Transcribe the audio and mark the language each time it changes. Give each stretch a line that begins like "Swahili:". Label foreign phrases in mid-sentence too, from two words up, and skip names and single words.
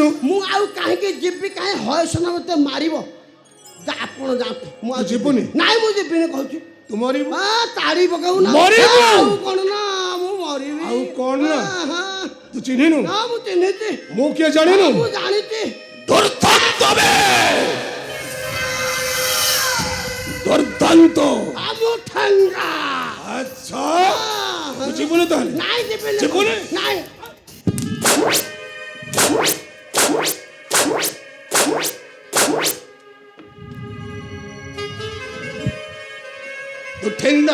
Odia: ମୁଁ ଆଉ କାହିଁକି ଯିବି କାହିଁ ହୟସନ ମତେ ମାରିବ ଯା ଆପଣ ଯାଆନ୍ତୁ ମୁଁ ଆଉ ତୁ ଯିବୁନି? ନାଇଁ ମୁଁ ଯିବିନି କହୁଛି ତୁ ମରିବୁ ତାଡ଼ି ପକାଉ ନା ମରିବୁ। ଆଉ କଣ ନା ମୁଁ ମରିବି ଆଉ କଣ ନା? ହଁ। ତୁ ଚିହ୍ନିନୁ ନା ମୁଁ ଚିହ୍ନିଛି ମୁଁ କିଏ ଜାଣିନୁ ମୁଁ ଜାଣିଛି ଦୁର୍ଦାନ୍ତ ବେ ଦୁର୍ଦାନ୍ତ ମୁଁ ଠେଙ୍ଗା ଆଚ୍ଛା ତୁ ଯିବୁନି ତାହେଲେ ନାଇଁ ଯିବିନି ଯିବୁନି? ନାଇଁ ତୁ ଠେଙ୍ଗା